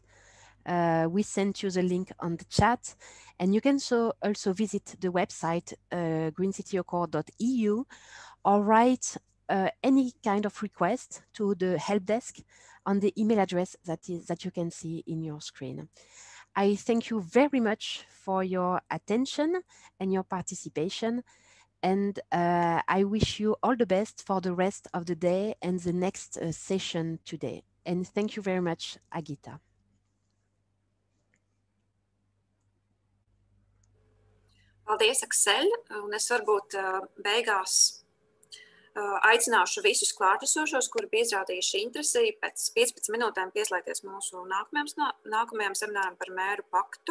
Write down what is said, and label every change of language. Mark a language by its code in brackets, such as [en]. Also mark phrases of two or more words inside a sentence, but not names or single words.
[en] We sent you the link on the chat, and you can also visit the website greencityaccord.eu or write any kind of request to the help desk on the email address that you can see in your screen. I thank you very much for your attention and your participation, and I wish you all the best for the rest of the day and the next session today. And thank you very much, Agita. [lv] Paldies, Aksel, un es varbūt beigās aicināšu visus klātesošos, kuri bija izrādījuši interesi pēc 15 minūtēm pieslēgties mūsu nākamajam semināram par mēru paktu.